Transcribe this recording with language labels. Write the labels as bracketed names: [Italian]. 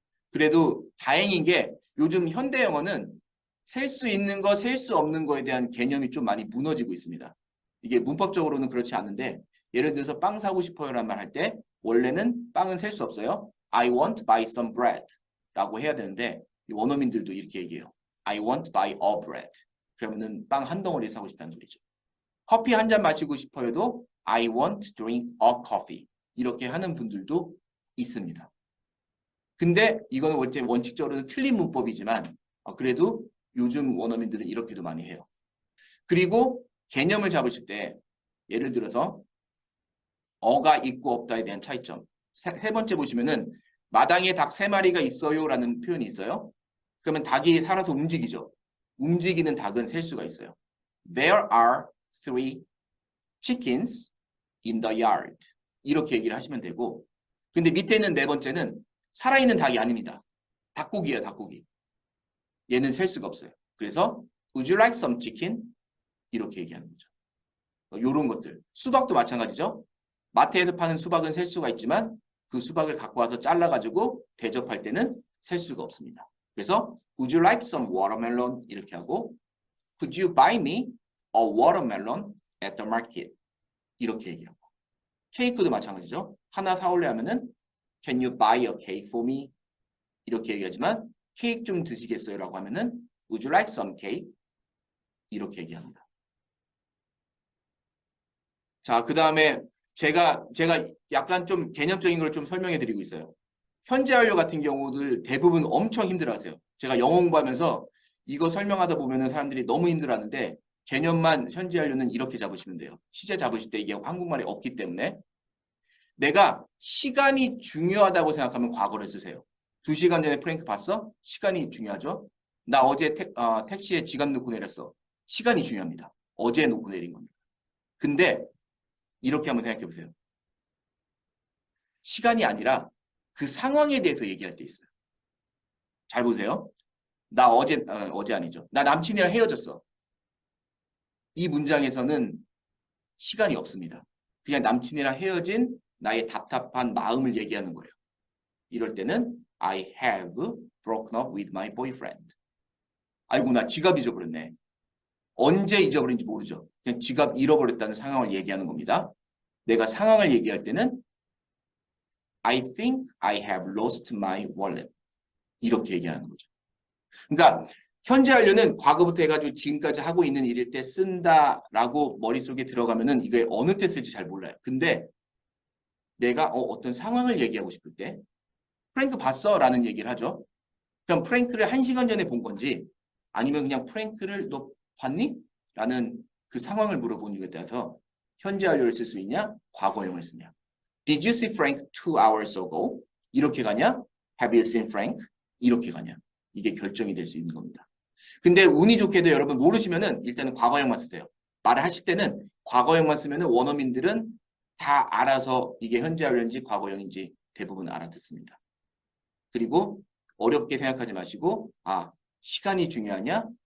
[Korean] 그래도 다행인 게 요즘 현대 영어는 셀 수 있는 거, 셀 수 없는 거에 대한 개념이 좀 많이 무너지고 있습니다. 이게 문법적으로는 그렇지 않은데 예를 들어서 빵 사고 싶어요란 말 할 때 원래는 빵은 셀 수 없어요. [English] I want buy some bread [Korean] 라고 해야 되는데 원어민들도 이렇게 얘기해요. [English] I want buy a bread. [Korean] 그러면은 빵 한 덩어리 사고 싶다는 소리죠. 커피 한 잔 마시고 싶어요도 [English] I want to drink a coffee. [Korean] 이렇게 하는 분들도 있습니다. 근데 이거는 원칙적으로는 틀린 문법이지만 그래도 요즘 원어민들은 이렇게도 많이 해요. 그리고 개념을 잡으실 때 예를 들어서 어가 있고 없다에 대한 차이점. 세 번째 보시면은 마당에 닭 3마리가 있어요라는 표현이 있어요. 그러면 닭이 살아서 움직이죠. 움직이는 닭은 셀 수가 있어요. [English] There are 3 chickens in the yard. [Korean] 이렇게 얘기를 하시면 되고 근데 밑에 있는 네 번째는 살아있는 닭이 아닙니다. 닭고기예요, 닭고기. 얘는 셀 수가 없어요. 그래서 [English] Would you like some chicken? [Korean] 이렇게 얘기하는 거죠. 요런 것들. 수박도 마찬가지죠. 마트에서 파는 수박은 셀 수가 있지만 그 수박을 갖고 와서 잘라가지고 대접할 때는 셀 수가 없습니다. 그래서 [English] Would you like some watermelon? [Korean] 이렇게 하고 [English] Could you buy me a watermelon at the market? [Korean] 이렇게 얘기하고 케이크도 마찬가지죠. 하나 사올래 하면은 [English] Can you buy a cake for me? [Korean] 이렇게 얘기하지만 케이크 좀 드시겠어요? 라고 하면은 [English] Would you like some cake? [Korean] 이렇게 얘기합니다. 자, 그 다음에 제가 약간 좀 개념적인 걸 좀 설명해 드리고 있어요. 현재 완료 같은 경우들 대부분 엄청 힘들어하세요. 제가 영어 공부하면서 이거 설명하다 보면은 사람들이 너무 힘들어하는데 개념만 현재 완료는 이렇게 잡으시면 돼요. 시제 잡으실 때 이게 한국말이 없기 때문에 내가 시간이 중요하다고 생각하면 과거를 쓰세요. 2시간 전에 프랭크 봤어? 시간이 중요하죠. 나 어제 택시에 지갑 놓고 내렸어. 시간이 중요합니다. 어제 놓고 내린 겁니다. 근데 이렇게 한번 생각해 보세요. 시간이 아니라 그 상황에 대해서 얘기할 때 있어요. 잘 보세요. 나 어제 아니죠. 나 남친이랑 헤어졌어. 이 문장에서는 시간이 없습니다. 그냥 남친이랑 헤어진 나의 답답한 마음을 얘기하는 거예요. 이럴 때는 [English] I have broken up with my boyfriend. [Korean] 아이고 나 지갑 잊어버렸네. 언제 잊어버린지 모르죠. 그냥 지갑 잃어버렸다는 상황을 얘기하는 겁니다. 내가 상황을 얘기할 때는 [English] I think I have lost my wallet. [Korean] 이렇게 얘기하는 거죠. 그러니까 현재 완료는 과거부터 해가지고 지금까지 하고 있는 일일 때 쓴다라고 머릿속에 들어가면은 이게 어느 때 쓸지 잘 몰라요. 근데 내가 어떤 상황을 얘기하고 싶을 때 프랭크 봤어? 라는 얘기를 하죠. 그럼 프랭크를 1시간 전에 본 건지 아니면 그냥 프랭크를 너 봤니? 라는 그 상황을 물어보는 것에 따라서 현재 완료를 쓸 수 있냐? 과거형을 쓰냐? [English] Did you see Frank 2 hours ago? [Korean] 이렇게 가냐? [English] Have you seen Frank? [Korean] 이렇게 가냐? 이게 결정이 될 수 있는 겁니다. 근데 운이 좋게도 여러분 모르시면은 일단은 과거형만 쓰세요. 말을 하실 때는 과거형만 쓰면은 원어민들은 다 알아서 이게 현재 완료인지 과거형인지 대부분 알아듣습니다. 그리고 어렵게 생각하지 마시고 시간이 중요하냐?